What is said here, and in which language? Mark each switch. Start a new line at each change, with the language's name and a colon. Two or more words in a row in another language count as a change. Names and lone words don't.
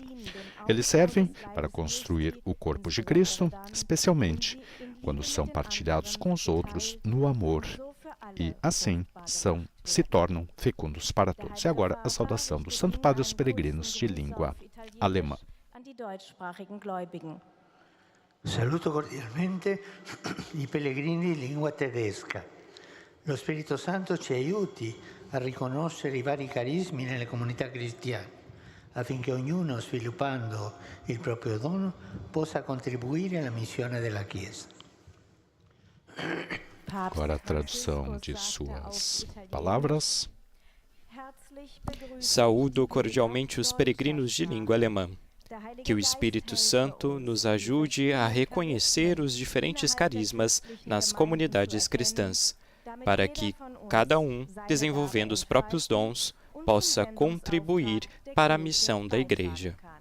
Portuguese: Eles servem para construir o corpo de Cristo, especialmente quando são partilhados com os outros no amor e, assim, se tornam fecundos para todos. E agora, a saudação do Santo Padre aos peregrinos de língua alemã.
Italian: Saluto cordialmente i pellegrini di lingua tedesca. Lo Spirito Santo ci aiuti a riconoscere i vari carismi nelle comunità cristiane, affinché ognuno, sviluppando il proprio dono, possa contribuire alla missione della Chiesa.
Portuguese: Agora a tradução de suas palavras. Saúdo cordialmente os peregrinos de língua alemã. Que o Espírito Santo nos ajude a reconhecer os diferentes carismas nas comunidades cristãs, para que cada um, desenvolvendo os próprios dons, possa contribuir para a missão da Igreja.